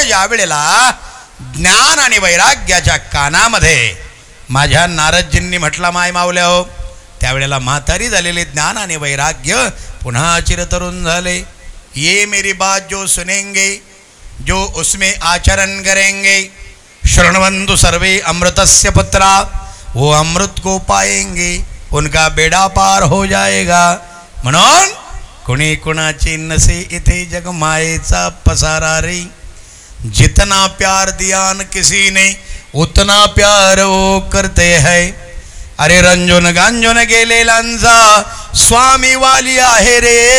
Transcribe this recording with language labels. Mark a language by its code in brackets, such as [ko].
[mr] ज्या वेळेला ज्ञान आणि वैराग्याच्या कानामध्ये माझ्या नारदजींनी म्हटला माय मावल्या हो, त्यावेळेला म्हातारी झालेले ज्ञान आणि वैराग्य पुन्हा चिरतरुण झाले. [hi] ये मेरी बात जो सुनेंगे, जो उसमें आचरण करेंगे, [sa] शृण्वन्तु सर्वे अमृतस्य पुत्रा, [hi] वो अमृत को पाएंगे, उनका बेड़ा पार हो जाएगा. [mr] म्हणून कुणी कुणाची नसे इथे जग मायेचा पसारा रे. [hi] जितना प्यार दिया न किसी ने उतना प्यार वो करते हैं. [mr] अरे रंजन गांजन गेलेलांचा स्वामी वाली आहे रे.